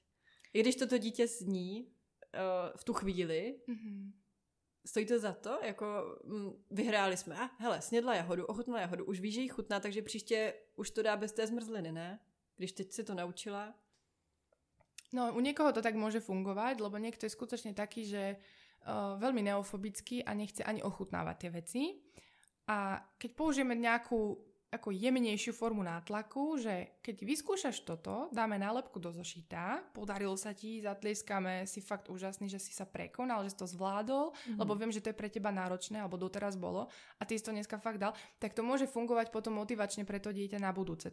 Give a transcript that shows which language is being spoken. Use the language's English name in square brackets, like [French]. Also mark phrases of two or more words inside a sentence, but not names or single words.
[Czech] I když toto dítě zní v tu chvíli, stojí to za to? Jako vyhráli jsme. Hele, snědla jahodu, ochutnala jahodu, už víš, že jí chutná, takže příště už to dá bez té zmrzliny, ne? Když teď si to naučila. No, [Slovak] u niekoho to tak môže fungovať, lebo niekto je skutočne taký, že veľmi neofobický a nechce ani ochutnávať tie veci. A keď použijeme nejakú ako jemnejšiu formu nátlaku, že keď vyskúšaš toto, dáme nálepku do zošita, podarilo sa ti, zatlieskame, si fakt úžasný, že si sa prekonal, že si to zvládol, lebo viem, že to je pre teba náročné, alebo doteraz bolo a ty si to dneska fakt dal, tak to môže fungovať potom motivačne pre to dieťa na budúce.